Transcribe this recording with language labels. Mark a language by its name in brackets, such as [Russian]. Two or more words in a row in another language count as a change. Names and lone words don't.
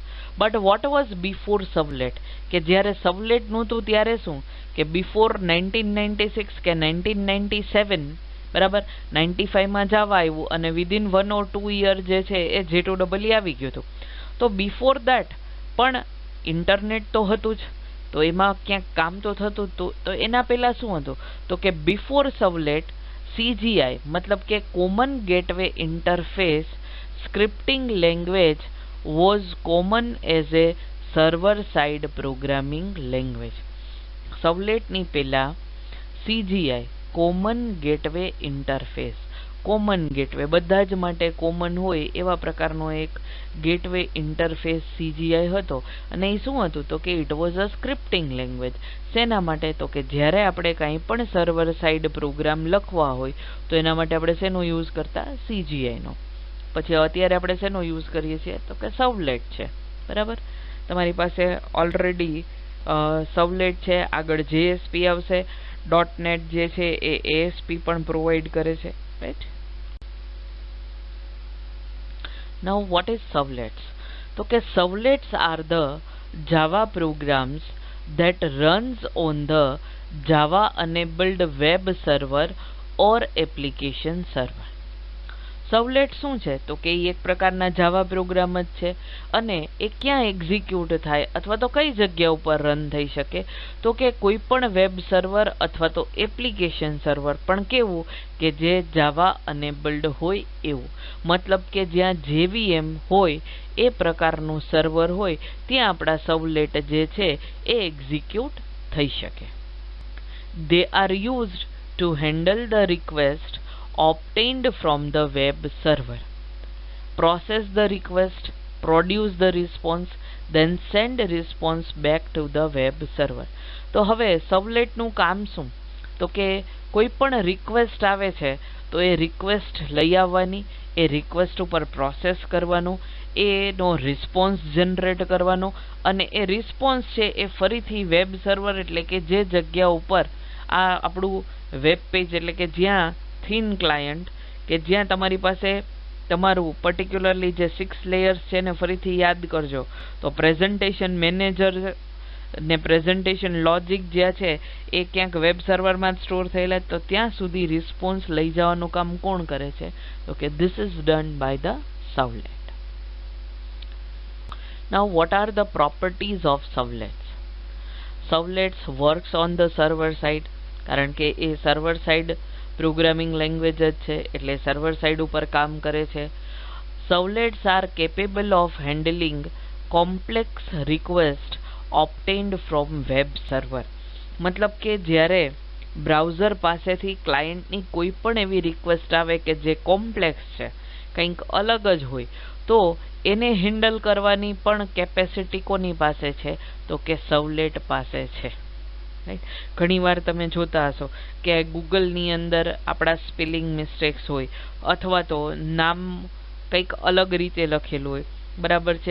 [English] but what was before servlet [Gujarati] કે જ્યારે સર્વલેટ નહોતું ત્યારે શું કે બિફોર 1996 કે 1997 બરાબર 95માં જાવા આવ્યું અને [English] within 1 or 2 year [Gujarati] જે છે એ J2EE આવી ગયું હતું. તો [English] before that [Gujarati] પણ ઇન્ટરનેટ તો હતું જ, તો એમાં ક્યાંક કામ તો થતું જ. તો એના પહેલાં શું હતું તો કે [English] before servlet CGI [Gujarati] મતલબ કે [English] common gateway interface scripting language was common as a server side programming language. [Gujarati] સર્વલેટની પહેલા CGI [English] common gateway interface, common gateway [Gujarati] બધા જ માટે કોમન હોય એવા પ્રકારનો એક [English] gateway interface [Gujarati] CGI હતો. અને એ શું હતું તો કે [English] it was a scripting language. [Gujarati] શેના માટે તો કે જ્યારે આપણે કંઈ પણ [English] server side program [Gujarati] લખવા હોય તો એના માટે આપણે શેનો યુઝ કરતા? CGIનો. પછી અત્યારે આપણે શેનો યુઝ કરીએ છીએ તો કે સર્વલેટ છે. બરાબર. તમારી પાસે ઓલરેડી સર્વલેટ છે, આગળ JSP આવશે, .NET જે છે એ ASP પણ પ્રોવાઈડ કરે છે. રાઈટ. [English] Now what is servlets? [Gujarati] તો કે [English] servlets are the Java programs that runs on the Java enabled web server or application server. [Gujarati] સર્વલેટ શું છે તો કે એ એક પ્રકારના જાવા પ્રોગ્રામ જ છે અને એ ક્યાં એક્ઝિક્યુટ થાય અથવા તો કઈ જગ્યા ઉપર રન થઈ શકે તો કે કોઈ પણ [English] web server [Gujarati] અથવા તો [English] application server [Gujarati] પણ કેવું કે જે જાવા અનેબલ્ડ હોય એવું. મતલબ કે જ્યાં JVM હોય એ પ્રકારનું સર્વર હોય ત્યાં આપણા સર્વલેટ જે છે એ એક્ઝિક્યુટ થઈ શકે. [English] They are used to handle the request obtained from the web server, process the request produce the response, then send response back to the web server. [Gujarati] તો હવે સર્વલેટનું કામ શું? તો કે કોઈ પણ રિક્વેસ્ટ આવે છે તો એ રિક્વેસ્ટ લઈ આવવાની, એ રિક્વેસ્ટ ઉપર પ્રોસેસ કરવાનું, એનો [English] response generate [Gujarati] કરવાનો, અને એ રિસ્પોન્સ છે એ ફરીથી [English] web server [Gujarati] એટલે કે જે જગ્યા ઉપર આ આપણું [English] web page [Gujarati] એટલે કે જ્યાં [English] thin client [Gujarati] કે જ્યાં તમારી પાસે તમારું પર્ટિક્યુલરલી જે 6 લેયર્સ છે ને ફરીથી યાદ કરજો તો [English] presentation manager [Gujarati] ને [English] presentation logic [Gujarati] જે છે એ ક્યાંક વેબ સર્વરમાં જ સ્ટોર થયેલા, તો ત્યાં સુધી રિસ્પોન્સ લઈ જવાનું કામ કોણ કરે છે? તો કે [English] this is done by the servlet. Now what are the properties of servlets? Servlets works on the server side [Gujarati] કારણ કે એ [English] server side programming language [Gujarati] જ છે એટલે [English] server side [Gujarati] ઉપર કામ કરે છે. [English] Servlets are capable of handling complex requests obtained from web server. [Gujarati] મતલબ કે જ્યારે બ્રાઉઝર પાસેથી ક્લાયન્ટની કોઈ પણ એવી રિક્વેસ્ટ આવે કે જે કોમ્પ્લેક્સ છે, કંઈક અલગ જ હોય, તો એને હેન્ડલ કરવાની પણ કેપેસિટી કોની પાસે છે? તો કે સર્વલેટ પાસે છે. ઘણીવાર તમે જોતા હશો કે ગૂગલની અંદર આપણા [English] spelling mistakes [Gujarati] હોય અથવા તો નામ કંઈક અલગ રીતે લખેલું હોય, બરાબર છે.